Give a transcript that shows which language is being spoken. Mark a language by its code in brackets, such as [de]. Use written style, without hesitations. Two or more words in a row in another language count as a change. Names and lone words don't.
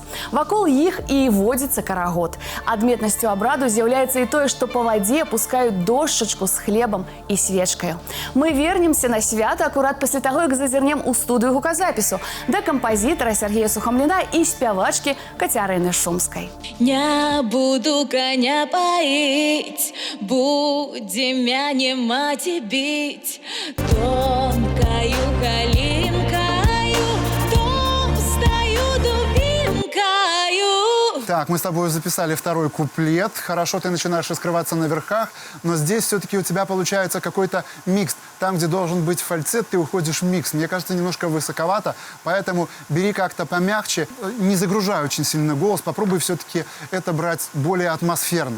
[be] Вакол іх і водзіцца карагод. Адметнасцю абраду з'яўляецца і тое, што па вадзе пускаюць дошчачку з хлебам і свечкаю. Мы вернемся на свята акурат пасля таго, як зазірнем у студыю гуказапісу да кампазітара Сергея Сухамліна і спявачкі Кацярыны Шумскай. [ru] Не буду коня поить, будем мяне мати бить. Тонкою калинкою, толстою дубинкою. Так, мы с тобой записали второй куплет. Хорошо, ты начинаешь раскрываться на верхах, но здесь все-таки у тебя получается какой-то микс. Там, где должен быть фальцет, ты уходишь в микс. Мне кажется, немножко высоковато, поэтому бери как-то помягче. Не загружай очень сильно голос, попробуй все-таки это брать более атмосферно.